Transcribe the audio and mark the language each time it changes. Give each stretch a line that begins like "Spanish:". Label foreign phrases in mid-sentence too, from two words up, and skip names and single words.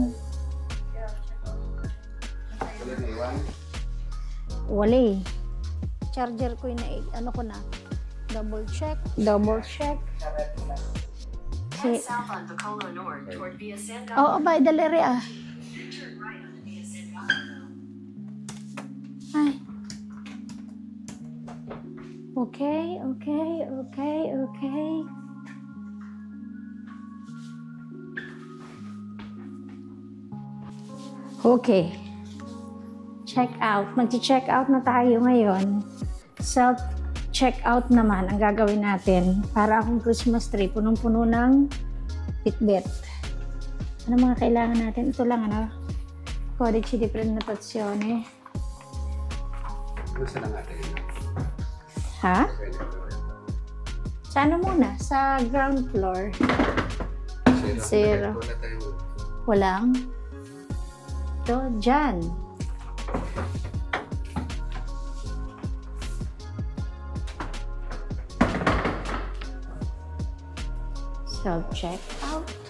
Filipino: Wala eh. Charger ko yun na, ano ko na.
English: Double check. South on Bacolod North toward Via San
Filipino: Oo, ba, daliri ah.
English: Turn right on Via San Gallo. Ay. Okay. Okay. Check out.
Filipino: Mag-check out na tayo ngayon.
English: Self-check out
Filipino: naman ang gagawin natin para akong
English: Christmas tree.
Filipino: Punong-puno ng Fitbit. Ano mga kailangan natin? Ito lang, ano?
Italian: Codice di prenotazione.
Filipino: Nasa lang natin yun? Ha? Sa ano muna? Sa
English: ground floor.
Filipino: Zero. Wala tayo. Walang? Ito, dyan.
English: Self-check out.